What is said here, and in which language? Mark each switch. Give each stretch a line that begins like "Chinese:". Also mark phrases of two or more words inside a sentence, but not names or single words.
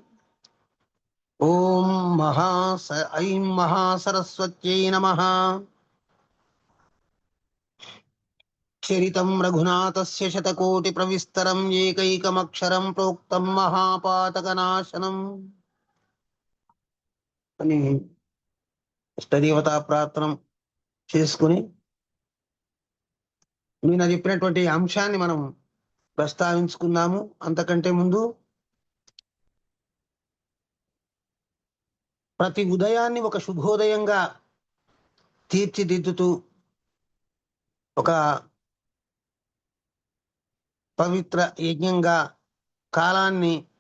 Sanskrit: ऐं महासरस्वत्यै नमः। चरितं रघुनाथस्य शतकोटिप्रविस्तरं एकैकमक्षरं प्रोक्तं महापातकनाशनम्
Telugu: అని ఇష్టదేవతా ప్రార్థన చేసుకుని నేను చెప్పినటువంటి అంశాన్ని మనం ప్రస్తావించుకుందాము. అంతకంటే ముందు ప్రతి ఉదయాన్ని ఒక శుభోదయంగా తీర్చిదిద్దుతూ ఒక పవిత్ర యజ్ఞంగా కాలాన్ని